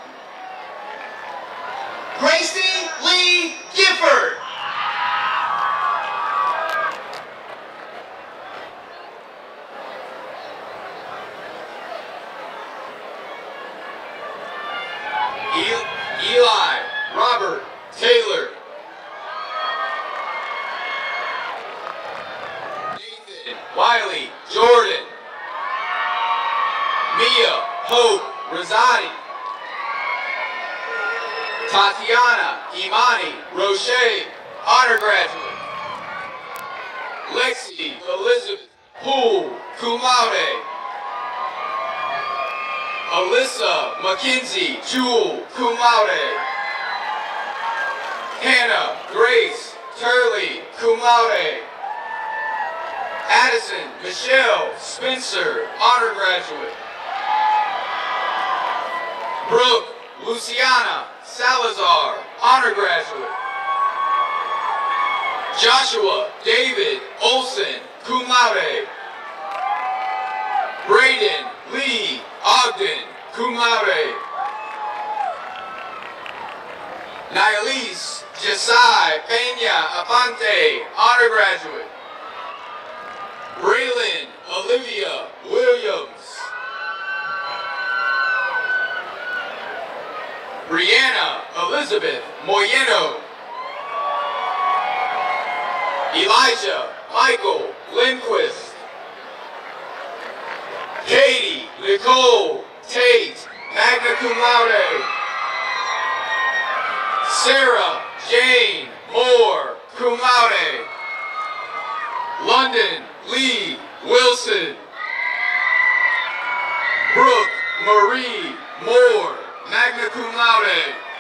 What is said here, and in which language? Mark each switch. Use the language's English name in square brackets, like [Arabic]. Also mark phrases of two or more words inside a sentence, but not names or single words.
[English] Gracie Lee Gifford. Eli Robert Taylor. Nathan Wiley Jordan. Mia Hope Rosati. Tatiana Imani Roche, honor graduate. Lexi Elizabeth Poole, [Latin] cum laude. [English] Alyssa Mackenzie Jewell, [Latin] cum laude. [English] Hannah Grace Turley, [Latin] cum laude. [English] Addison Michelle Spencer, honor graduate. Brooke Luciana Salazar, honor graduate. Joshua David Olson, [Latin] cum laude. [English] Braden Lee Ogden, [Latin] cum laude. [English] Nialise Josiah Peña Apante, honor graduate. Braylon Olivia Williams. Brianna Elizabeth Moyeno. Elijah Michael Lindquist. Katie Nicole Tate, [Latin] magna cum laude. [English] Sarah Jane Moore, [Latin] cum laude. [English] London Lee Wilson. Brooke Marie Moore, [Latin] magna cum laude.